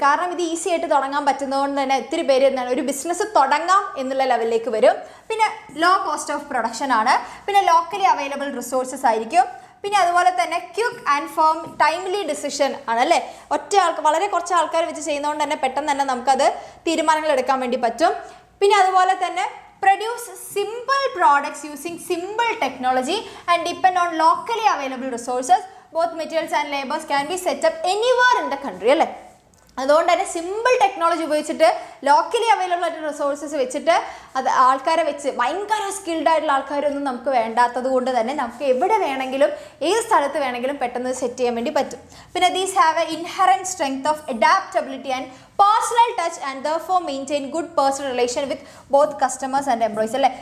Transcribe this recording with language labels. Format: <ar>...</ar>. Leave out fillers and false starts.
<ml>കാരണം ഇത് ഈസി ആയിട്ട് തുടങ്ങാൻ പറ്റുന്നതുകൊണ്ട് തന്നെ ഒത്തിരി പേര് എന്താണ് ഒരു ബിസിനസ് തുടങ്ങാം എന്നുള്ള ലെവലിലേക്ക് വരും. പിന്നെ ലോ കോസ്റ്റ് ഓഫ് പ്രൊഡക്ഷൻ ആണ്. പിന്നെ ലോക്കലി അവൈലബിൾ റിസോഴ്സസ് ആയിരിക്കും. പിന്നെ അതുപോലെ തന്നെ quick and firm timely decision ആണ് അല്ലേ. വളരെ കുറച്ച് ആൾക്കാർ വെച്ച് ചെയ്യുന്നതുകൊണ്ട് തന്നെ പെട്ടെന്ന് തന്നെ നമുക്കത് തീരുമാനങ്ങൾ എടുക്കാൻ വേണ്ടി പറ്റും. പിന്നെ അതുപോലെ തന്നെ</ml> <en>produce simple products using simple technology and depend on locally available resources. Both materials and labors can be set up anywhere in the country</en> <ml>അല്ലേ. അതുകൊണ്ട് തന്നെ സിമ്പിൾ ടെക്നോളജി ഉപയോഗിച്ചിട്ട് ലോക്കലി അവൈലബിൾ ആയിട്ട് റിസോഴ്സസ് വെച്ചിട്ട് അത് ആൾക്കാരെ വെച്ച് ഭയങ്കര സ്കിൽഡ് ആയിട്ടുള്ള ആൾക്കാരൊന്നും നമുക്ക് വേണ്ടാത്തത് കൊണ്ട് തന്നെ നമുക്ക് എവിടെ വേണമെങ്കിലും ഏത് സ്ഥലത്ത് വേണമെങ്കിലും പെട്ടെന്ന് സെറ്റ് ചെയ്യാൻ വേണ്ടി പറ്റും.</ml> <en>പിന്നെ these have a inherent strength of adaptability and personal touch and therefore maintain good personal relation with both customers and employees</en> <ml>അല്ലേ.</ml>